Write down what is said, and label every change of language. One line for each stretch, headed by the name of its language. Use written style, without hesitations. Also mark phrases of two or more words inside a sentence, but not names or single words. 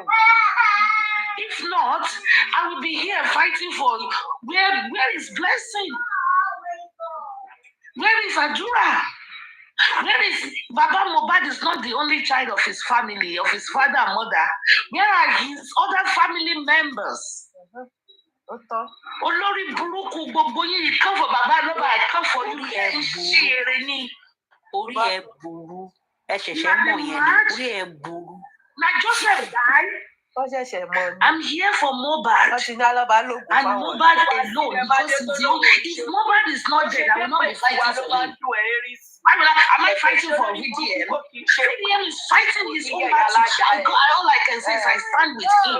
English: If not, I will be here fighting for where is Blessing? Where is Adura? Where is Baba Mohbad? Is not the only child of his family, of his father and mother. Where are his other family members?
Yoruba: Olori Buruku gbogbo yin,
English: you come for Baba Aloba, I come for you.
Yoruba: Ṣeré ni. Orí ẹ burú. Ẹ ṣẹ̀ṣẹ̀ mọ̀ yẹn ni. Orí ẹ burú.
English: Na Joseph died. I'm here for Mohbad. And Mohbad alone, because if Mohbad is not dead, I will not be fighting for him. Am I fighting for VDM? VDM is fighting his own battle. All I can say is I stand with him.